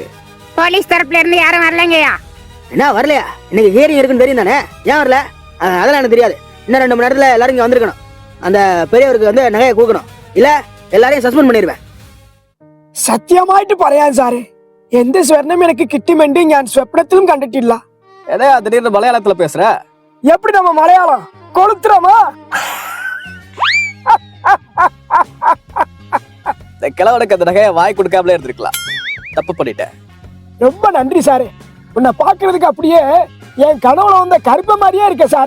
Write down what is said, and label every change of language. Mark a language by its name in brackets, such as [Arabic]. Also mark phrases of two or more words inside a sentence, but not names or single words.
[Tamil] போலீஸ் தரப்புல இருந்து யாரும் வரலங்கய்யா. என்ன வரலையா? இன்னைக்கு ஹியரிங் இருக்குன்னு தெரியும் தானே, ஏன் வரல? அதெல்லாம் எனக்கு தெரியாது. இன்னும் 2 மணி நேரத்துல எல்லாரும் இங்க வந்திருக்கணும். அந்த பெரியவருக்கு வந்து நகையை கொடுக்கணும், இல்ல எல்லாரையும் സസ്പെൻഡ് பண்ணிடுவேன். [Malayalam] സത്യമായിട്ട് പറയാൻ സാറേ, എന്ത് സ്വർണം എനിക്ക് കിട്ടുമെന്ന് ഞാൻ സ്വപ്നത്തിലും കണ്ടിട്ടില്ല. [Tamil] ஏதா திடீர்னு மலையாளத்துல பேசுற? எப்படி நம்ம மலையாளம் கொளுத்துறோமா? இந்த கிழவனுக்கு அந்த நகையை வாய் கொடுக்காமலே இருந்திருக்கலாம். தப்பு பண்ணிட்டேன். ரொம்ப நன்றி சாரே. உன்னை பாக்குறதுக்கு அப்படியே என் கனவுல வந்த கருப்ப மாதிரியே இருக்க சாரே.